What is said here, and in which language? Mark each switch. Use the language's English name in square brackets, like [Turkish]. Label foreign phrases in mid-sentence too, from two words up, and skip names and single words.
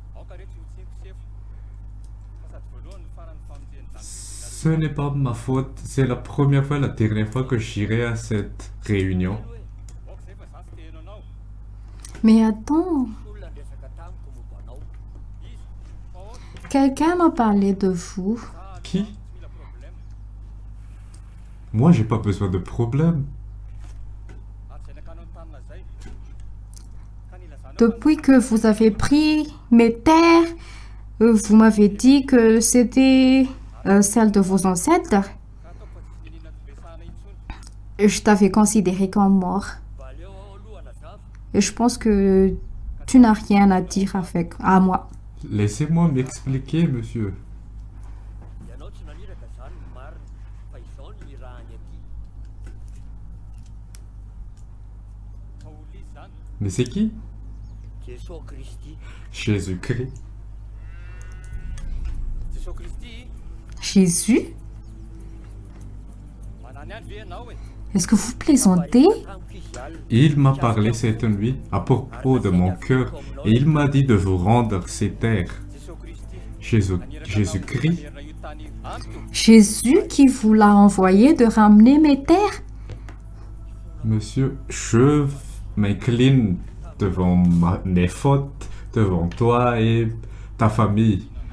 [French] Ce n'est pas ma faute, c'est la première fois, la dernière fois que j'irai à cette réunion. Mais attends, [Malagasy] Olona resaka tamiko momba anao. [French] quelqu'un m'a parlé de vous. Qui? Moi, j'ai pas besoin de problème. Depuis que vous avez pris mes terres, vous m'avez dit que c'était celle de vos ancêtres. Je t'avais considéré comme mort. [Malagasy] Mba aleo ao aloha nazava. [French] Et je pense que tu n'as rien à dire à moi. Laissez-moi m'expliquer, monsieur. [Malagasy] Ianao tsy naniraka izany ny marina fa izao no nirahany aty. [French] Mais c'est qui? Jesosy Kristy. Jésus-Christ. Jésus? Est-ce que vous plaisantez? [Malagasy] Tamiko izy alina. [French] Il m'a parlé cette nuit à propos de mon cœur et il m'a dit de vous rendre ces terres. Jésus-Christ, Jésus qui vous l'a envoyé de ramener mes terres? monsieur, je m'incline devant mes fautes, devant toi et ta famille.